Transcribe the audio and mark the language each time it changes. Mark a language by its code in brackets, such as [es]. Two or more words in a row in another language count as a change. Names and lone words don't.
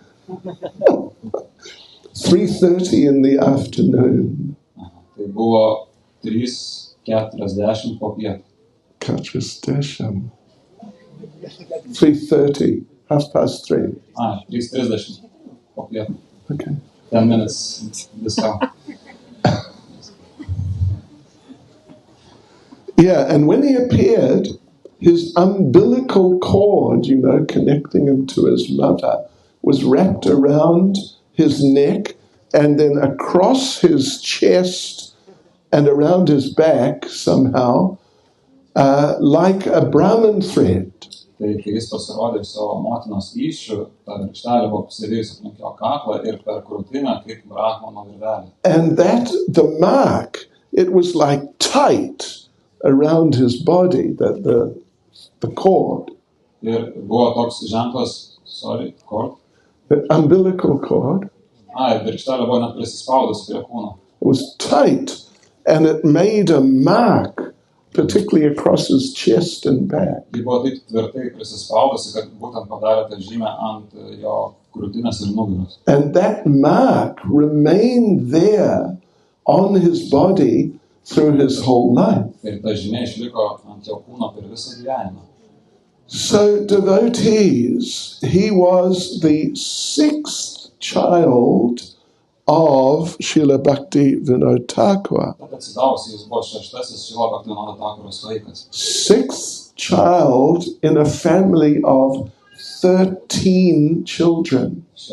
[en] 3:30 in the afternoon. [lt] Tai buvo 3:40 po pietų. 3:30, 3:30. 3:30 po pietų. [en] Okay. 10 minutes discount. Yeah, and when he appeared, his umbilical cord, connecting him to his mother, was wrapped around his neck and then across his chest and around his back somehow, like a Brahman thread. [lt] Tai kai jis pasirodė savo motinos įsčių, ta virkštelė buvo pasidėjusi aplink jo kaklą ir per krūtinę kaip brahmano virvelė. [en] And that, the mark, it was like tight around his body, the cord. [lt] Ir buvo toks ženklas, [en] cord? The umbilical cord. [lt] Virkštelė buvo net prisispaudus prie kūno. [en] It was tight, and it made a mark, particularly across his chest and back. [lt] Ji buvo taip tvirtai prisispaudus, kad būtent padarė tą žymę ant jo krūtinės ir nugaros. [en] And that mark remained there on his body through his whole life. [lt] Ir ta žymė išliko ant jo kūno per visą gyvenimą. [en] So devotees, he was the 6th child of Srila Bhaktisiddhanta Thakur. 6th child in a family of 13 children.